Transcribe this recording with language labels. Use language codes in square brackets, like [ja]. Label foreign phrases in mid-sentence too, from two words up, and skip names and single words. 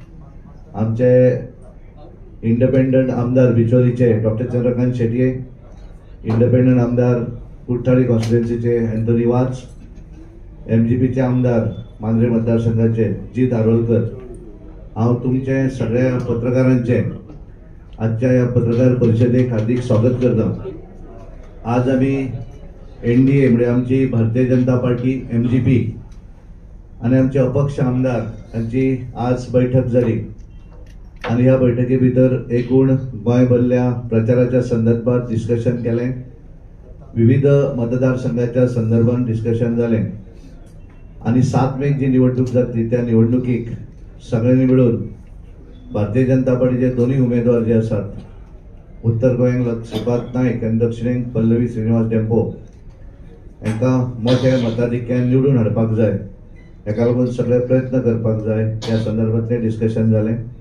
[kok] आमचे इंडिपेंडंट आमदार बिचोलीचे डॉक्टर चंद्रकांत शेट्ये, इंडिपेंडंट आमदार कुठ्ठाळी कॉन्स्टिट्युएन्सीचे अँथोनी वाज, MGPचे आमदार मांद्रे मतदारसंघाचे जीत आरोलकर, हांव तुमचे सगळ्या पत्रकारांचे आजच्या या पत्रकार परिषदेक हार्दिक स्वागत करता। आज आम्ही NDA म्हणजे आमची भारतीय जनता पार्टी MGP आणि आमचे अपक्ष आमदार यांची आज बैठक झाली आणि ह्या बैठकी भितर एकूण गोंय भरल्या प्रचाराच्या संदर्भात डिस्कशन केले, विविध मतदारसंघाच्या संदर्भात डिस्कशन झाले आणि 7 मेक जी निवडणूक जातली त्या निवडणुकीक सगळ्यांनी मिळून भारतीय जनता पार्टीचे दोन्ही उमेदवार जे असतात, उत्तर गोंयांक श्रीपाद नाईक आणि दक्षिणेक पल्लवी श्रीनिवास डेंपो यांका मोठ्या मताधिक्यान निवडून हाडपाक जाय, हेका लागून सगळे प्रयत्न करपाक जाय, त्या संदर्भातले डिस्कशन झाले।